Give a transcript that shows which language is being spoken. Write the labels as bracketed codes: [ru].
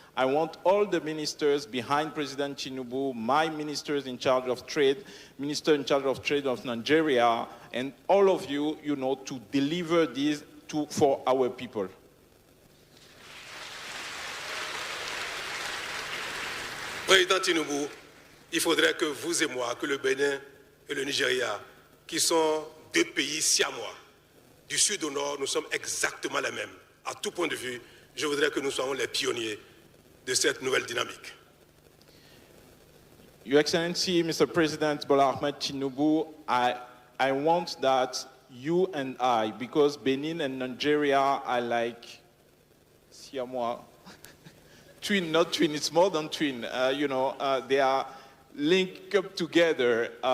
[en] I want all the ministers behind President Tinubu, my ministers in charge of trade, minister in charge of trade of Nigeria, and all of you, to deliver this for our people. [fr] Président Tinubu, il faudrait que vous et moi, que le Bénin et le Nigeria, qui sont deux pays siamois, du sud au nord, nous sommes exactement les mêmes. À tout point de vue, je voudrais que nous soyons les pionniers de cette nouvelle dynamique. [en] Your Excellency, Mr. President Bola Ahmed Tinubu, I want that you and I, because Benin and Nigeria are like siamois, twin, not twin, it's more than twin. They are linked up together.